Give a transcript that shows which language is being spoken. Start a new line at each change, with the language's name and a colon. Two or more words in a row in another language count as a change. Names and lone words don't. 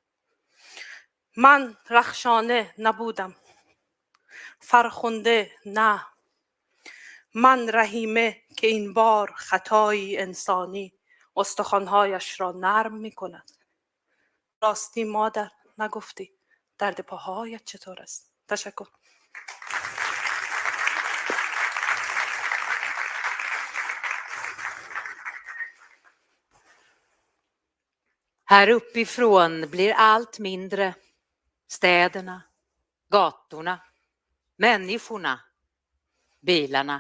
Persian: من رخشانه نبودم، فرخنده نه. من رحیمه که این بار خطایی انسانی استخوانهایش را نرم می کند. راستی مادر نگفتی درد پاهایت چطور است؟ تشکر.
Swedish: Här uppifrån blir allt mindre. Städerna, gatorna, människorna, bilarna.